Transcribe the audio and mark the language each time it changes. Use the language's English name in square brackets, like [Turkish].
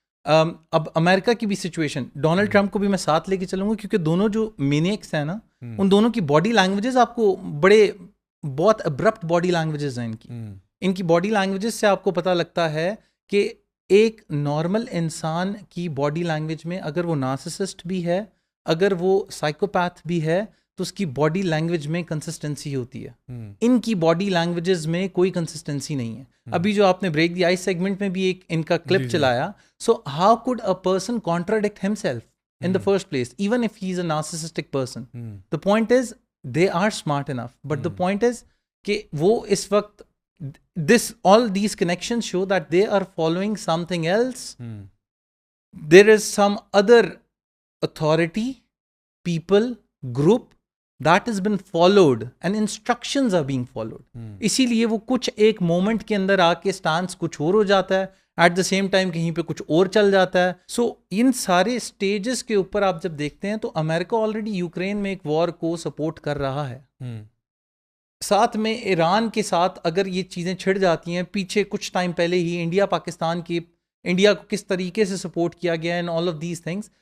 [Urdu] اب امریکہ کی بھی سچویشن ڈونلڈ ٹرمپ کو بھی میں ساتھ لے کے چلوں گا کیونکہ دونوں جو مینیکس ہیں نا ان دونوں کی باڈی لینگویجز آپ کو بہت ابرپٹ باڈی لینگویجز ہیں ان کی باڈی لینگویجز سے آپ کو پتہ لگتا ہے کہ ایک نارمل انسان کی باڈی لینگویج میں اگر وہ نارسسسٹ بھی ہے اگر وہ سائیکوپیتھ بھی ہے تو اس کی باڈی لینگویج میں کنسسٹنسی ہوتی ہے. ان کی باڈی لینگویجز میں کوئی کنسسٹنسی نہیں ہے. ابھی جو آپ نے بریک دی آئس سیگمنٹ میں بھی ایک ان کا کلپ چلایا. [English] So how could a person contradict himself in the first place even if he is a narcissistic person. The point is they are smart enough but the point is [Urdu] کہ وہ اس وقت [English] this all these connections show that they are following something else. There is some other authority, people, group that has been followed and instructions are being followed. [Urdu] اسی لیے وہ کچھ ایک moment کے اندر آ کے سٹانس کچھ اور ہو جاتا ہے [English] at the same time [Urdu] کہیں پہ کچھ اور چل جاتا ہے. سو ان سارے سٹیجز کے اوپر آپ جب دیکھتے ہیں تو امریکہ آلریڈی یوکرین میں ایک وار کو سپورٹ کر رہا ہے. ساتھ میں ایران کے ساتھ اگر یہ چیزیں چھڑ جاتی ہیں پیچھے کچھ ٹائم پہلے ہی انڈیا پاکستان کی انڈیا کو کس طریقے سے سپورٹ کیا گیا [English] And all of these things.